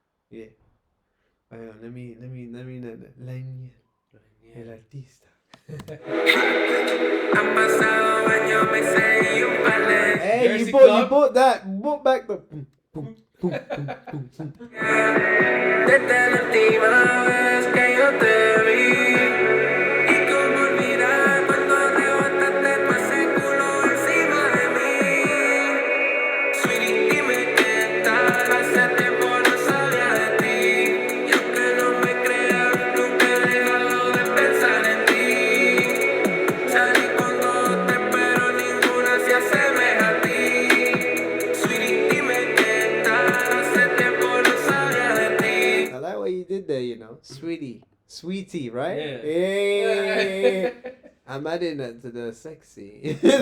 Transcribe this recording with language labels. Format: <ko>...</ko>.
<en>Yeah. Hang on, let me Lainielx,</en> <es>el artista. Han pasado años, meses y un par de</es> <en>Hey, Jersey you bought Club. that. Brought back the. Boom, boom, boom, boom, boom, boom.</en> <es>desde la última vez que yo te vi. Y cómo olvidar cuando arrebataste tu ese culo encima de mí. Sweetie, dime qué tal, hace tiempo no sabía de ti. Y aunque no me creas, nunca he dejado de pensar en ti. Salí con dos, pero ninguna se asemeja a ti. Sweetie, dime qué tal, hace tiempo no sabía de ti.</es> <en>I like what you did there, sweetie, right? Yeah. Yeah. I'm adding that to the sexy.</en>